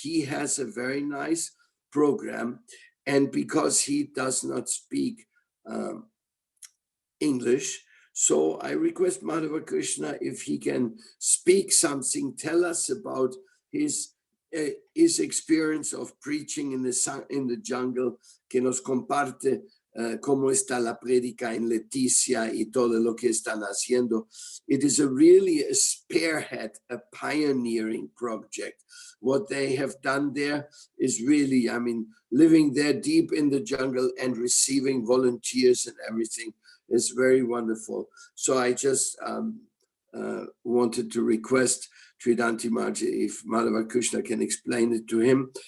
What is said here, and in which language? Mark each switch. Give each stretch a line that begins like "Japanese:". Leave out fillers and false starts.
English: He has a very nice program. And because he does not speak English, so I request Madhava Krishna if he can speak something, tell us about his experience of preaching in the jungle,
Spanish: que nos comparte cómo está la prédica en Leticia y todo lo que están haciendo.
English: It is really a spearhead, a pioneering project. What they have done there is really, I mean, living there deep in the jungle and receiving volunteers and everything is very wonderful. So I just wanted to request Tridanti Maharaj if Madhava Krishna can explain it to him.